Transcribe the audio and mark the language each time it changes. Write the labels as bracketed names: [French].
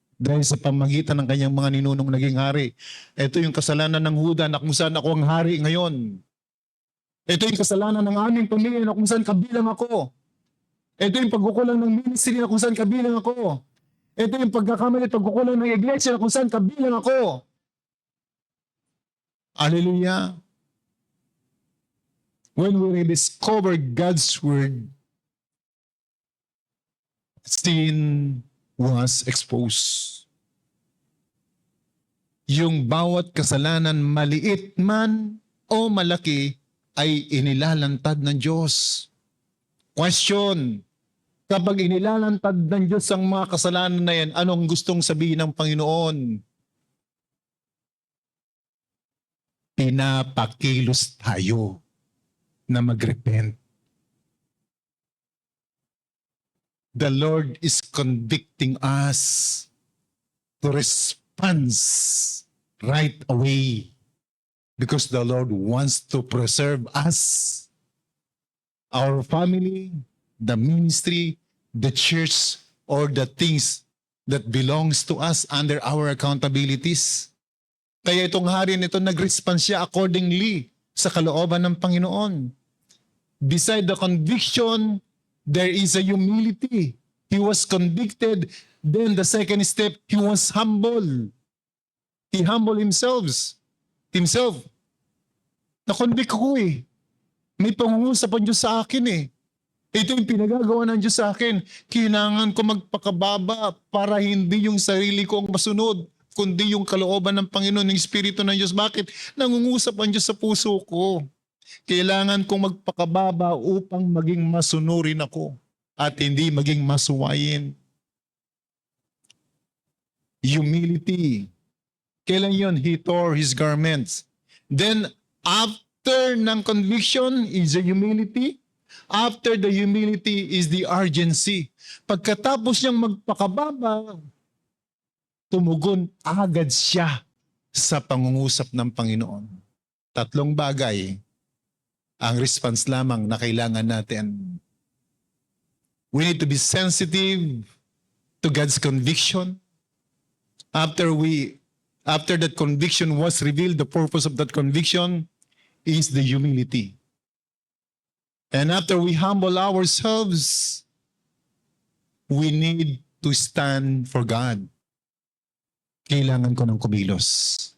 [Filipino] Dahil sa pamagitan ng kanyang mga ninunong naging hari. Ito yung kasalanan ng Huda na kung saan ako ang hari ngayon. Ito yung kasalanan ng aming pamilya na kung saan kabilang ako. Ito yung pagkukulang ng ministry na kung saan kabilang ako. Ito yung pagkakamali at pagkukulang ng iglesia na kung saan kabilang ako. Hallelujah. [English] When we rediscover God's Word, sin was exposed. [Filipino] Yung bawat kasalanan, maliit man o malaki, ay inilalantad ng Diyos. Question, kapag inilalantad ng Diyos ang mga kasalanan na yan, anong gustong sabihin ng Panginoon? Pinapakilos tayo na mag-repent. [English] The Lord is convicting us to respond right away because the Lord wants to preserve us, our family, the ministry, the church, or the things that belongs to us under our accountabilities. [Filipino] Kaya itong hari nito nag-respond siya accordingly sa kalooban ng Panginoon. [English] Beside the conviction, there is a humility. He was convicted. Then the second step, he was humble. He humbled himself. [Filipino] Na-convict ko eh. May pangungusap ang Diyos sa akin eh. Ito yung pinagagawa ng Diyos sa akin. Kailangan ko magpakababa para hindi yung sarili ko ang masunod, kundi yung kalooban ng Panginoon, ng Espiritu ng Diyos. Bakit? Nangungusap ang Diyos sa puso ko. Kailangan kong magpakababa upang maging masunurin ako at hindi maging masuwayin. [English] Humility. [Filipino] Kailan yun? [English] He tore his garments. Then, after ng conviction is the humility. After the humility is the urgency. [Filipino] Pagkatapos niyang magpakababa, tumugon agad siya sa pangungusap ng Panginoon. Tatlong bagay ang response lamang na kailangan natin. [English] We need to be sensitive to God's conviction. After that conviction was revealed, the purpose of that conviction is the humility. And after we humble ourselves, we need to stand for God. [Filipino] Kailangan ko ng kumilos.